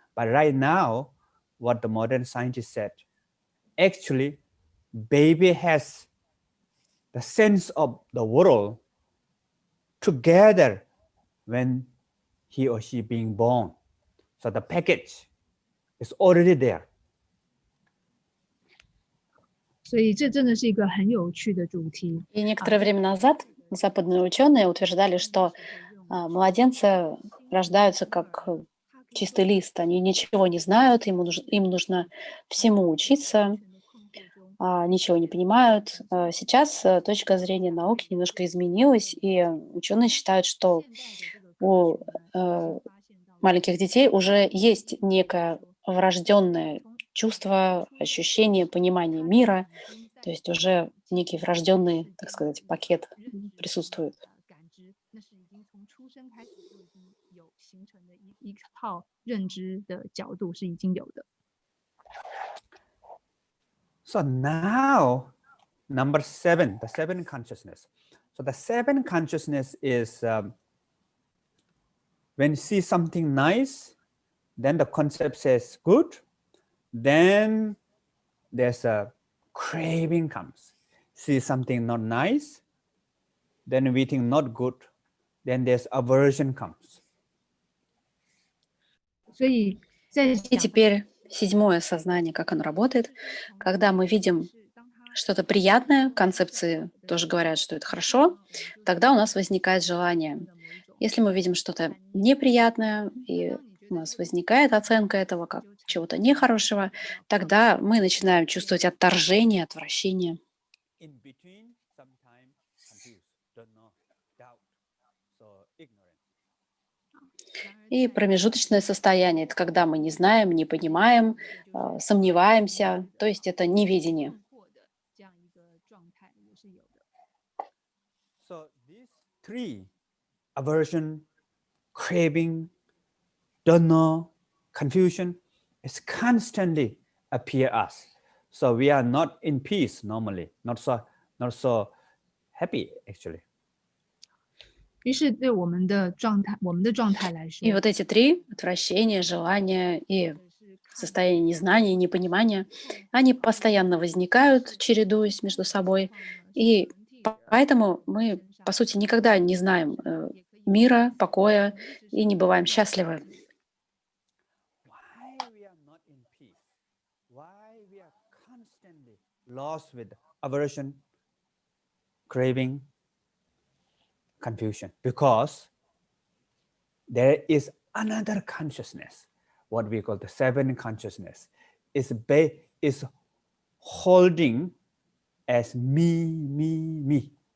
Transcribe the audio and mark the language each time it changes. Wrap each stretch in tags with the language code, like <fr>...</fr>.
<en>But right now, what the modern scientists said, actually, baby has the sense of the world together when he or she being born. So the package is already there.</en> <zh>所以这真的是一个很有趣的主题。</zh> <ru>И некоторое время назад западные ученые утверждали, что младенцы рождаются как чистый лист. Они ничего не знают, им нужно всему учиться, ничего не понимают. Сейчас точка зрения науки немножко изменилась, и ученые считают, что у маленьких детей уже есть некое врожденное чувство, ощущение, понимание мира, то есть уже некий врожденный, так сказать, пакет присутствует.</ru> <zh>感知，那是已经从出生开始就已经有形成的一套认知的角度是已经有的。</zh> <en>So now, number 7, the 7 consciousness. So the 7 consciousness is when you see something nice, then the concept says good, then there's a craving comes. See something not nice, then we think not good, then there's aversion comes.</en> <zh>所以在</zh> <ru>И</ru> <zh>想</zh> <ru>теперь 7-е сознание, как оно работает. Когда мы видим что-то приятное, концепции тоже говорят, что это хорошо, тогда у нас возникает желание. Если мы видим что-то неприятное, и у нас возникает оценка этого как чего-то нехорошего, тогда мы начинаем чувствовать отторжение, отвращение.</ru> <en>In between, sometimes confused, don't know, doubt, so ignorant.</en> <ru>И промежуточное состояние — это когда мы не знаем, не понимаем, сомневаемся, то есть это неведение.</ru> <zh>困惑的这样一个状态也是有的。</zh> <en>So these 3, aversion, craving, don't know, confusion, is constantly appear us. So we are not in peace normally, not so happy actually.</en> <zh>于是对我们的状态来说，</zh> <ru>И вот эти 3 — отвращение, желание и состояние незнания, непонимания, они постоянно возникают, чередуясь между собой. И поэтому мы, по сути, никогда не знаем мира, покоя и не бываем счастливы.</ru> <en>Why we are not in peace? Why we are constantly lost with aversion, craving, confusion? Because there is another consciousness, what we call the 7 consciousness, is holding as me.</en>